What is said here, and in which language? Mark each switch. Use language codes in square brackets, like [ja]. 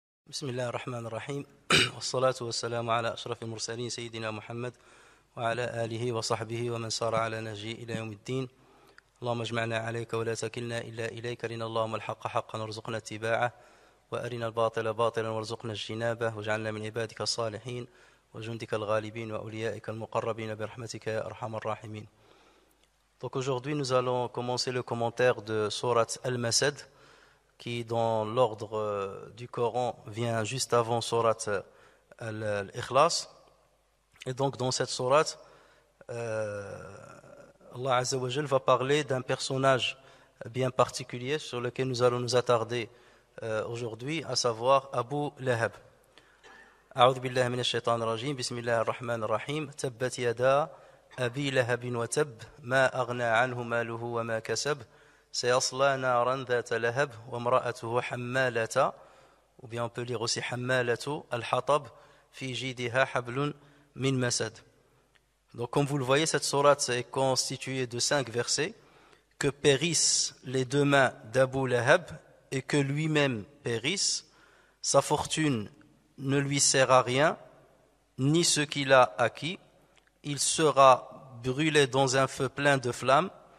[ar] بسم الله الرحمن الرحيم والصلاة والسلام على أشرف المرسلين سيدنا محمد وعلى آله وصحبه ومن سار على نهجه إلى يوم الدين. اللهم اجمعنا عليك ولا تكلنا إلا إليك، أرنا اللهم الحق حقا وارزقنا اتباعه وأرنا الباطل باطلا وارزقنا اجتنابه واجعلنا من عبادك الصالحين وجندك الغالبين وأوليائك المقربين برحمتك يا أرحم الراحمين. [fr] Donc aujourd'hui nous allons commencer le commentaire de Sourate Al-Masad qui dans l'ordre du Coran vient juste avant Sourate Al-Ikhlas. Et donc dans cette sourate, Allah Azza wa Jal va parler d'un personnage bien particulier sur lequel nous allons nous attarder aujourd'hui, à savoir Abu Lahab. [ar] أعوذ بالله من الشيطان الرجيم بسم الله الرحمن الرحيم تبت يدا أبي لهب وتب ما أغنى عنه ماله وما كسب سيصلى نارا ذات لهب وامرأته حمالة [fr] ou bien on peut lire aussi [ar] حمالة الحطب في جيدها حبل من مسد. [fr] Donc comme vous le voyez, cette sourate est constituée de 5 versets. Que périssent les deux mains d'Abu Lahab et que lui-même périsse, sa fortune ne lui sert à rien, ni ce qu'il a acquis. Il sera brûlé dans un feu plein de flammes.